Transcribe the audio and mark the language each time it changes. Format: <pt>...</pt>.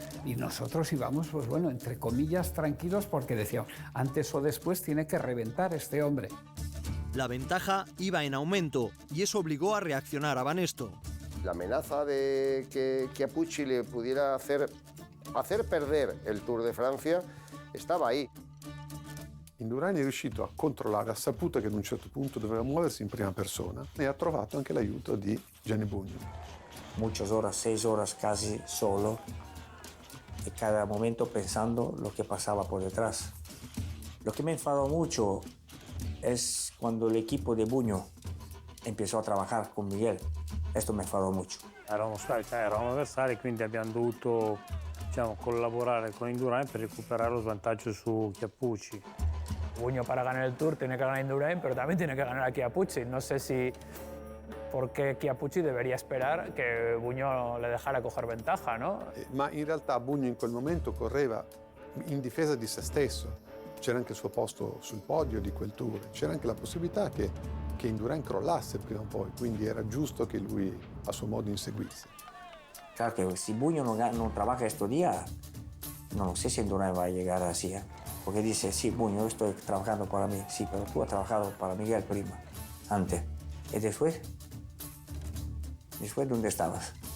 <es>Y nosotros íbamos, pues bueno, entre comillas, tranquilos, porque decíamos, antes o después tiene que reventar este hombre. La ventaja iba en aumento y eso obligó a reaccionar a Banesto. La amenaza de que Chiappucci le pudiera hacer perder el Tour de Francia estaba ahí.</es> <it>Indurain è riuscito a controllare, ha saputo che ad un certo punto doveva muoversi in prima persona e ha trovato anche l'aiuto di Gianni Bugno.</it> <es>Muchas horas, 6 horas casi solo, y cada momento pensando lo que pasaba por detrás. Lo que me enfadó mucho es cuando el equipo de Bugno empezó a trabajar con Miguel.</es> <it>Questo mi enfadò molto. Eravamo avversari, quindi abbiamo dovuto collaborare con Indurain per recuperare lo svantaggio su Chiappucci.</it> <es>Bugno para ganar el Tour tiene que ganar Indurain, pero también tiene que ganar a Chiappucci. No sé si por qué Chiappucci debería esperar que Bugno le dejara coger ventaja, ¿no?</es> <it>Ma in realtà Bugno in quel momento correva in difesa di se stesso. C'era anche il suo posto sul podio di quel Tour. C'era anche la possibilità che Indurain crollasse prima o poi, quindi era giusto che lui a suo modo inseguisse.</it> <es>Claro que si Bugno no trabaja estos días, no sé si Indurain va a llegar así, ¿eh? Porque dice, sí, Bugno, yo estoy trabajando para mí, sí, pero tú has trabajado para Miguel prima, antes. ¿Y después? ¿Después dónde estabas?</es>